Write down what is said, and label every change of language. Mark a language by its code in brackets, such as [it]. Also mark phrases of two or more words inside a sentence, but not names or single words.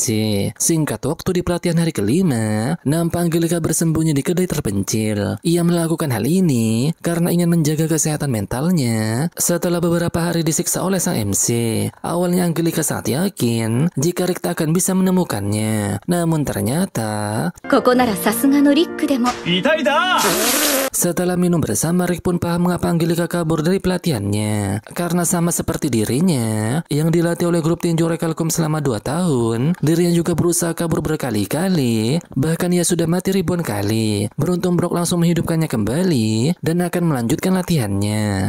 [id] Singkat waktu di pelatihan hari kelima, nampak Angelika bersembunyi di kedai terpencil. Ia melakukan hal ini karena ingin menjaga kesehatan mentalnya setelah beberapa hari disiksa oleh sang MC. Awalnya Angelika sangat yakin jika Rick tak akan bisa menemukannya. Namun ternyata [ja] ここならさすがのリックでも。 [id] setelah minum bersama, Rick pun paham mengapa Angelica kabur dari pelatihannya. Karena sama seperti dirinya yang dilatih oleh grup tinju Recalcom selama 2 tahun, dirinya juga berusaha kabur berkali-kali. Bahkan ia sudah mati ribuan kali. Beruntung Brock langsung menghidupkannya kembali dan akan melanjutkan latihannya.